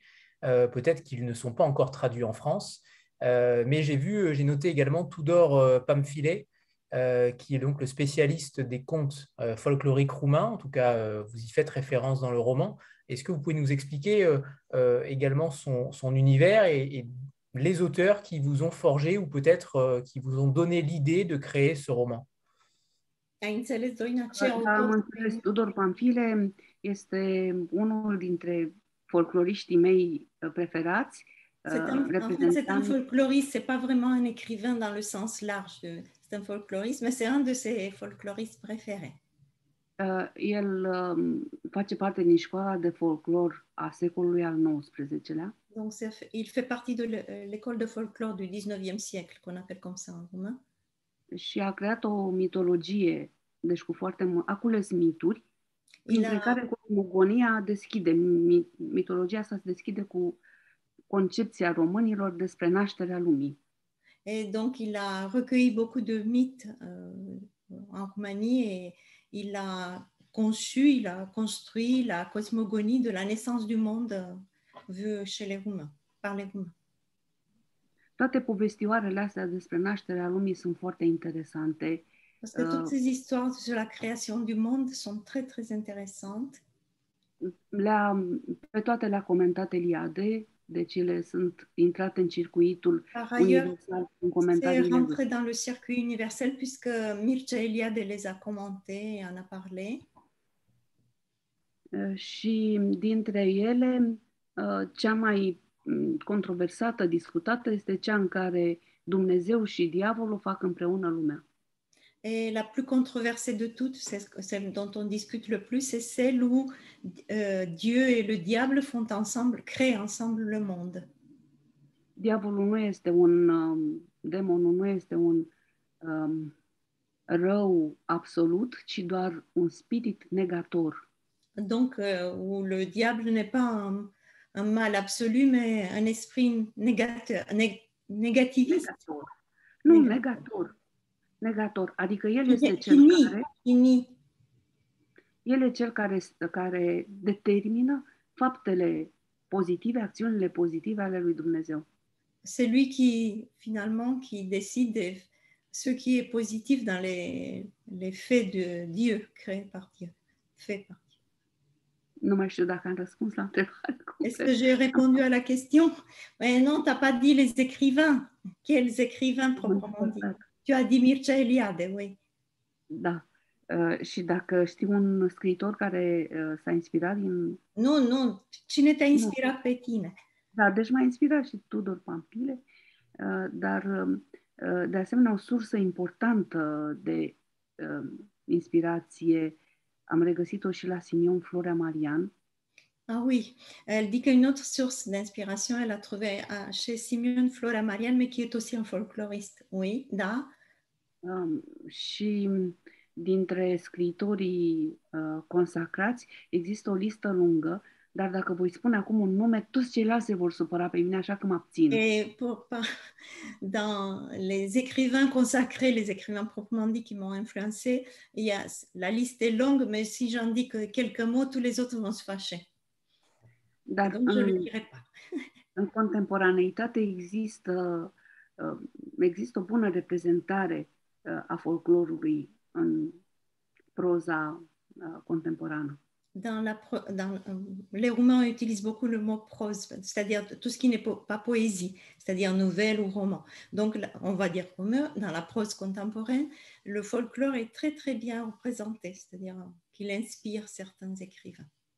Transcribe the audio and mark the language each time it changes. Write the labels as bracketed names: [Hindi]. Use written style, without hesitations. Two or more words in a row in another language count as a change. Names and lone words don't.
[French] Peut-être qu'ils ne sont pas encore traduits en France, mais j'ai noté également Tudor Pamphile, qui est donc le spécialiste des contes folkloriques roumains. En tout cas, vous y faites référence dans le roman. Est-ce que vous pouvez nous expliquer également son univers et les auteurs qui vous ont forgé ou peut-être qui vous ont donné l'idée de créer ce roman? [Romanian] Ai înțeles, Doina, ce Am înțeles, Tudor Pamphile este unul dintre folcloriștii mei preferați [French] En fait, c'est un folkloriste, c'est pas vraiment un écrivain dans le sens large. C'est un folkloriste, mais c'est un de ses folkloristes préférés. [Romanian] El face parte din școala de folclor a secolului al XIX-lea. [French] Donc, il fait partie de l'école de folklore du 19e siècle, qu'on appelle comme ça en roumain. [Romanian] Și a creat o mitologie, deci a cules mituri, printre care cosmogonia deschide, mitologia asta se deschide cu concepția românilor despre nașterea lumii. [French] Et donc, il a recueilli beaucoup de mythes en Roumanie et il a conçu, il a construit la cosmogonie de la naissance du monde vue chez les Roumains, par les Roumains. [Romanian] Toate povestioarele astea despre nașterea lumii sunt foarte interesante. [French] Parce que toutes ces histoires sur la création du monde sont très, très intéressantes. [Romanian] Pe toate le-a comentat Eliade, deci ele sunt intrate în circuitul universal în comentariile. [French] C'est rentré lui. dans le circuit universel puisque Mircea Eliade les a commentés et en a parlé. [Romanian] Și dintre ele, cea mai controversată, discutată, este cea în care Dumnezeu și diavolul fac împreună lumea. [French] Et la plus controversée de toutes, celle dont on discute le plus, c'est celle où Dieu et le diable créent ensemble le monde. [Romanian] Diavolul nu este demonul nu este un rău absolut, ci doar un spirit negator. [French] Donc, où le diable n'est pas un mal absolu, mais un esprit négativiste. [Romanian] Nu, negator. Adică el este cel care determină faptele pozitive, acțiunile pozitive ale lui Dumnezeu. [French] C'est lui qui décide ce qui est positif dans les faits de Dieu, créés par Dieu, faits par Dieu. [Romanian] Nu mai știu dacă am răspuns la întrebare. [French] Est-ce que j'ai répondu à la question? Mais non, tu n'as pas dit les écrivains. Quels écrivains proprement dit? Tu as dit Mircea Eliade, oui. [Romanian] Da. Și dacă știi un scriitor care s-a inspirat din... Nu. Cine te-a inspirat pe tine? Da, deci m-a inspirat și Tudor Pampile, dar de asemenea o sursă importantă de inspirație am regăsit-o și la Simeon Florea Marian. [French] Ah oui, elle dit qu'une autre source d'inspiration, elle a trouvé chez Simeon Florea Marian, mais qui est aussi un folkloriste. Oui, [Romanian] da. Și dintre scriitorii consacrați există o listă lungă, dar dacă voi spune acum un nume, toți ceilalți se vor supăra pe mine, așa că mă abțin. [French] Et dans les écrivains consacrés, les écrivains proprement dit qui m'ont influencé, la liste est longue, mais si j'en dis que quelques mots, tous les autres vont se fâcher. [Romanian] Dar [French] donc je ne le dirai pas. [Romanian] În contemporaneitate există o bună reprezentare a folclorului în proza contemporană. [French] Les Roumains utilisent beaucoup le mot prose, c'est-à-dire tout ce qui n'est pas poésie, c'est-à-dire nouvelle ou roman. Donc, on va dire dans la prose contemporaine, le folklore est très, très bien représenté, c'est-à-dire qu'il inspire certains écrivains.